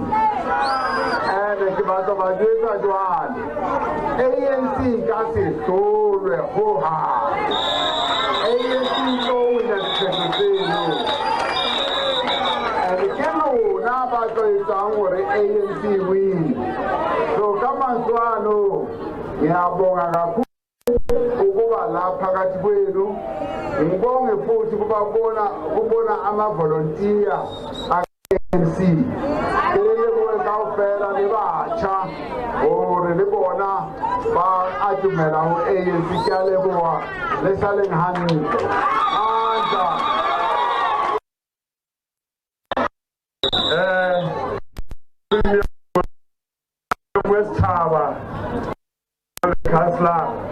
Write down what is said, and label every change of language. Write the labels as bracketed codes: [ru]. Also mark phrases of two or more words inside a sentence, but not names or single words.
[st] ene ke batla ba jwetsa jwale ANC ka se hlolwe hohang ANC tlo wina dikgetho tseno ene ke lona ba tlo etsang hore ANC [en] win so [st] ka mantswe ano [zu] ngiyabonga kakhulu ukuba lapha phakathi kwenu ngibonge futhi kubona ama-volunteer a-ANC [st] keleleboe kaofela le batjha hore le bona ba atumela ho ANC ke a leboha le saleng hantle [zu] manda wesithaba [st] councillor